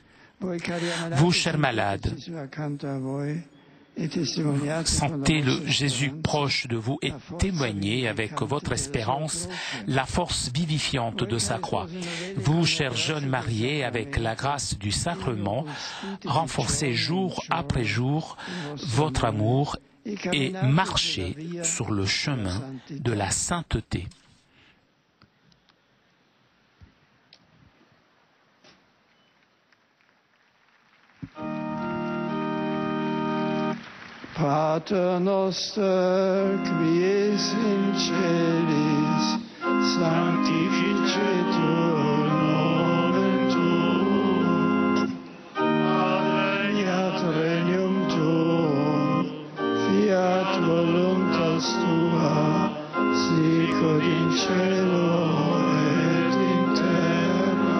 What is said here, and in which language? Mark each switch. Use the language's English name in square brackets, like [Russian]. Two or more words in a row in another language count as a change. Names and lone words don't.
[French] Vous, chers malades, sentez le Jésus proche de vous et témoignez avec votre espérance la force vivifiante de sa croix. Vous, chers jeunes mariés, avec la grâce du sacrement, renforcez jour après jour votre amour et marchez sur le chemin de la sainteté. [Latin] Pater noster, qui es in celis, sanctificetur nomen tuum, adveniat regnum tuum, fiat voluntas tua, sicut in cielo et in terra.